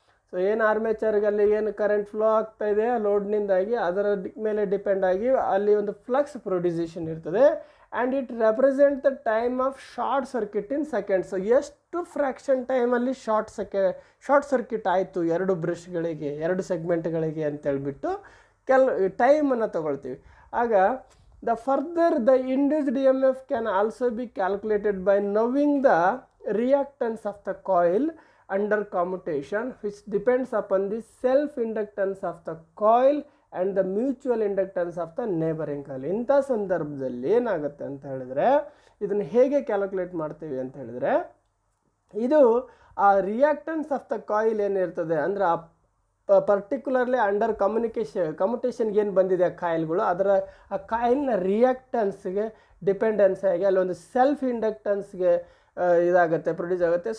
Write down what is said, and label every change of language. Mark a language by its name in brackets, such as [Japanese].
[Kannada] So ಏನು ಆರ್ಮೇಚರ್ಗಲ್ಲಿ ಏನು current flow ಆಗ್ತಾ ಇದೆ ಲೋಡ್ನಿಂದಾಗಿ, ಅದರ ಮೇಲೆ ಡಿಪೆಂಡ್ ಆಗಿ ಅಲ್ಲಿ ಒಂದು ಫ್ಲಕ್ಸ್ ಪ್ರೊಡ್ಯೂಸೇಷನ್ ಇರ್ತದೆ. [English] And it represent the time of short circuit in seconds. [Kannada] ಎಷ್ಟು ಫ್ರ್ಯಾಕ್ಷನ್ ಟೈಮಲ್ಲಿ ಶಾರ್ಟ್ ಸರ್ಕ್ಯೂಟ್ ಆಯಿತು 2 ಬ್ರಷ್ಗಳಿಗೆ, 2 ಸೆಗ್ಮೆಂಟ್ಗಳಿಗೆ ಅಂತೇಳ್ಬಿಟ್ಟು ಟೈಮನ್ನು ತಗೊಳ್ತೀವಿ. [English] ಆಗ the induced EMF can also be calculated by knowing the reactance of the coil under commutation, which depends upon the self-inductance of the coil and the mutual inductance of the neighboring coil. [Kannada] ಇಂಥ ಸಂದರ್ಭದಲ್ಲಿ ಏನಾಗುತ್ತೆ ಅಂತ ಹೇಳಿದ್ರೆ, ಇದನ್ನು ಹೇಗೆ calculate ಮಾಡ್ತೀವಿ ಅಂತ ಹೇಳಿದ್ರೆ, ಇದು ಆ [English] reactance of the coil [Kannada] ಏನಿರ್ತದೆ ಅಂದರೆ, ಆ ಪರ್ಟಿಕ್ಯುಲರ್ಲಿ ಅಂಡರ್ ಕಮ್ಯುಟೇಷನ್ಗೆ ಏನು ಬಂದಿದೆ ಆ ಕಾಯಿಲ್ಗಳು, ಅದರ ಆ ಕಾಯಿಲ್ನ ರಿಯಾಕ್ಟನ್ಸ್ಗೆ ಡಿಪೆಂಡೆನ್ಸ್ ಆಗಿ ಅಲ್ಲೊಂದು ಸೆಲ್ಫ್ ಇಂಡಕ್ಟನ್ಸ್ಗೆ ಇದಾಗುತ್ತೆ, ಪ್ರೊಡ್ಯೂಸ್ ಆಗುತ್ತೆ.